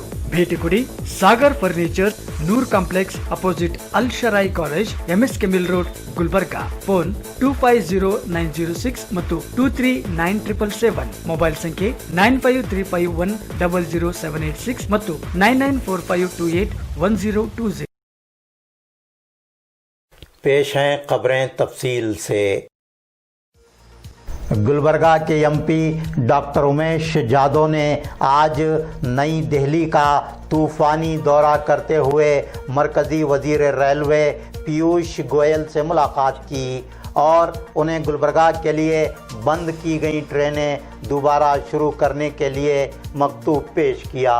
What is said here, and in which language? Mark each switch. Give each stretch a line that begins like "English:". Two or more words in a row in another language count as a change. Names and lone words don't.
Kannada: ಭೇಟಿ ಕೊಡಿ ಸಾಗರ್ ಫರ್ನಿಚರ್, ನೂರ್ ಕಾಂಪ್ಲೆಕ್ಸ್ ಅಪೋಸಿಟ್ ಅಲ್ ಶರಾಯಿ ಕಾಲೇಜ್, MS ಕೆಮಿಲ್ ರೋಡ್, ಗುಲ್ಬರ್ಗಾ. ಫೋನ್ 250906 ಮತ್ತು 239777. ಮೊಬೈಲ್ ಸಂಖ್ಯೆ 9535100786 ಮತ್ತು 9945281020.
Urdu: پیش ہیں خبریں تفصیل سے. گلبرگہ کے MP ڈاکٹر امیش جادو نے آج نئی دہلی کا طوفانی دورہ کرتے ہوئے مرکزی وزیر ریلوے پیوش گوئل سے ملاقات کی اور انہیں گلبرگہ کے لیے بند کی گئی ٹرینیں دوبارہ شروع کرنے کے لیے مکتوب پیش کیا.